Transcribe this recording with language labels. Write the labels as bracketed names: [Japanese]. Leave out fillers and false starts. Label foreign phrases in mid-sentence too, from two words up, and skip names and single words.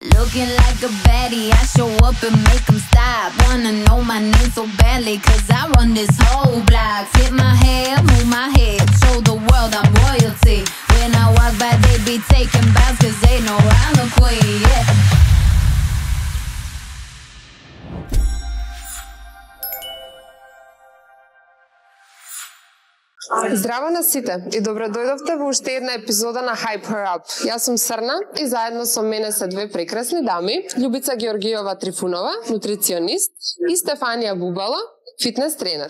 [English] Looking like a baddie, I show up and make them stop. Wanna know my name so badly, cause I run this whole block. Flip my hair, move my head, show the world I'm royalty. When I walk by, they be taking bows, cause they know I'm the queen, yeah. [Macedonian] Здраво на сите и добро дојдовте во уште една епизода на Hype Her Up. Јас сум Срна и заедно со мене се две прекрасни дами, Љубица Георгиева Трифунова, нутриционист, и Стефанија Бубала, фитнес тренер.